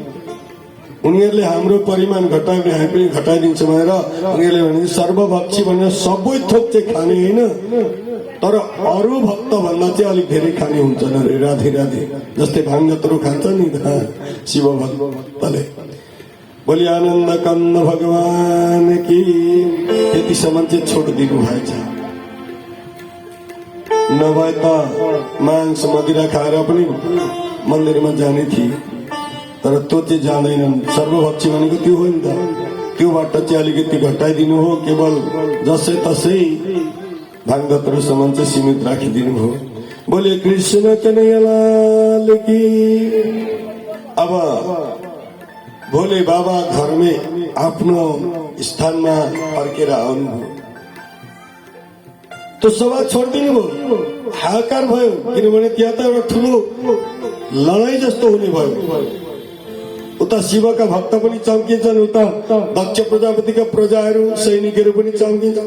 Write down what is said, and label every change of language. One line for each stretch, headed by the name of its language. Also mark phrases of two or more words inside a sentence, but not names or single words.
Nepali: उनीहरूले हाम्रो परिमाण घटायो भने हामी पनि घटाइदिन्छौँ भनेर उनीहरूले भने सर्वभक्षी भनेर सबै थोक चाहिँ खाने होइन, तर अरू भक्त भन्दा चाहिँ अलिक धेरै खाने हुन्छन् अरे। राधे राधे। जस्तै भाङ जत्रो खान्छ नि शिव भक्तले।
Hindi: बोली आनन्द कंद भगवान की।
Nepali: त्यतिसम्म चाहिँ छोड दिनु भएछ। नभए त मांस मदिरा खाएर पनि मन्दिरमा जाने थिए, तर त्यो चाहिँ जाँदैनन्। सर्वभक्षी भनेको त्यो हो नि त। त्योबाट चाहिँ अलिकति घटाइदिनु हो, केवल जसै तसै भागवतहरूसम्म चाहिँ सीमित राखिदिनु हो।
Hindi: बोले कृष्ण कन्हैया लाल की।
Nepali: अब भोले बाबा घरमै आफ्नो स्थानमा फर्केर आउनुभयो। त्यो सभा छोडिदिनु भयो, हाहाकार भयो, किनभने त्यहाँ त एउटा ठुलो लडाई जस्तो हुने भयो। उता शिवका भक्त पनि चम्किन्छन्, उता दक्ष प्रजापतिका प्रजाहरू सैनिकहरू पनि चम्किन्छन्।